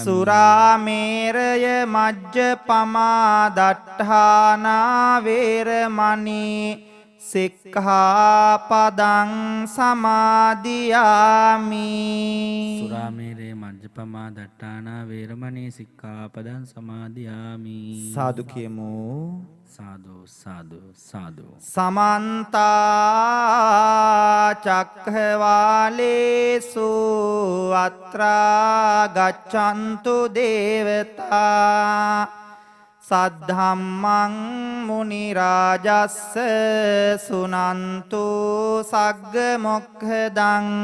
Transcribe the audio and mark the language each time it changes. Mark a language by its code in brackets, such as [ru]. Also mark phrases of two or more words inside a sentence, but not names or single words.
[pi] සුරාමේරය මජ්ජපමා දට්ඨානා වේරමණී සික්ඛාපදං සමාදියාමි. සුරාමේරේ මජ්ජපමා දට්ඨානා වේරමණී සික්ඛාපදං සමාදියාමි. [si] සාදු කියමු. සාදු සාදු සාදු. [pi] සමන්ත චක්ඛවාලේසු අත්‍රා ගච්ඡන්තු දේවතා සද්ධම්මං මුනි රාජස්ස සුනන්තු සග්ග මොක්ඛදං